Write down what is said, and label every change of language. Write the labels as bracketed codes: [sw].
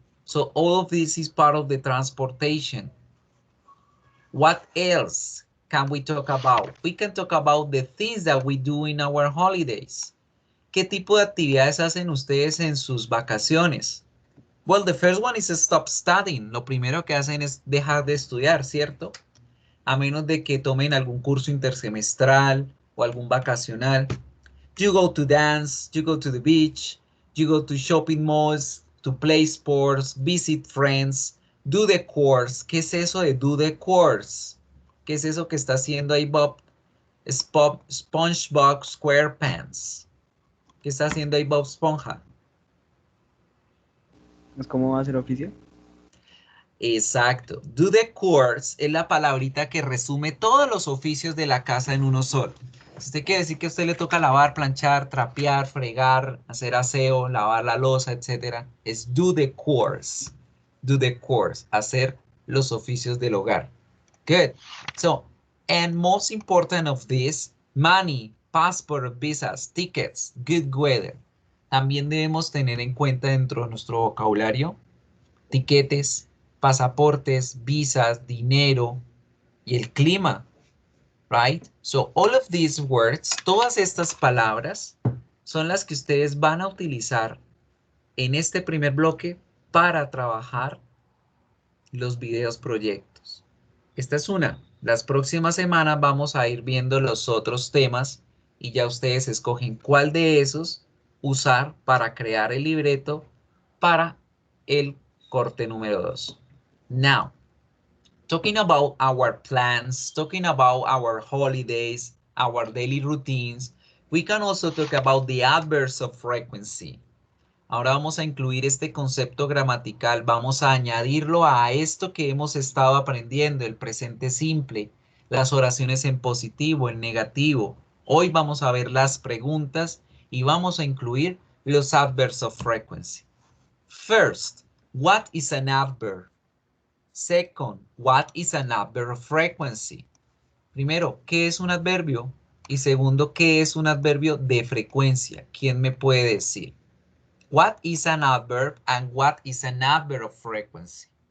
[en] So all of this is part of the transportation. What else can we talk about? We can talk about the things that we do in our holidays. [es] ¿Qué tipo de actividades hacen ustedes en sus vacaciones? [en] Well, the first one is stop studying. [es] Lo primero que hacen es dejar de estudiar, ¿cierto? A menos de que tomen algún curso intersemestral o algún vacacional. [en] You go to dance, you go to the beach, you go to shopping malls, to play sports, visit friends, do the course. [es] ¿Qué es eso de do the course? ¿Qué es eso que está haciendo ahí Bob? SpongeBob SquarePants. ¿Qué está haciendo ahí Bob Esponja? ¿Es cómo hacer oficio? Exacto. Do the course es la palabrita que resume todos los oficios de la casa en uno solo. Si usted quiere decir que a usted le toca lavar, planchar, trapear, fregar, hacer aseo, lavar la loza, etc., es do the course. Do the course. Hacer los oficios del hogar. [en] Good. So, and most important of this, money, passport, visas, tickets, good weather. [es] También debemos tener en cuenta dentro de nuestro vocabulario tiquetes, pasaportes, visas, dinero y el clima, [en] right? So all of these words, [es] todas estas palabras son las que ustedes van a utilizar en este primer bloque para trabajar los videos proyectos. Esta es una. Las próximas semanas vamos a ir viendo los otros temas y ya ustedes escogen cuál de esos usar para crear el libreto para el corte número 2. [en] Now, talking about our plans, talking about our holidays, our daily routines, we can also talk about the adverbs of frequency. [es] Ahora vamos a incluir este concepto gramatical, vamos a añadirlo a esto que hemos estado aprendiendo, el presente simple, las oraciones en positivo, en negativo. Hoy vamos a ver las preguntas y vamos a incluir los adverbs of frequency. [en] First, what is an adverb? Second, what is an adverb of frequency? [es] Primero, ¿qué es un adverbio? Y segundo, ¿qué es un adverbio de frecuencia? ¿Quién me puede decir? [en] What is an adverb and what is an adverb of frequency?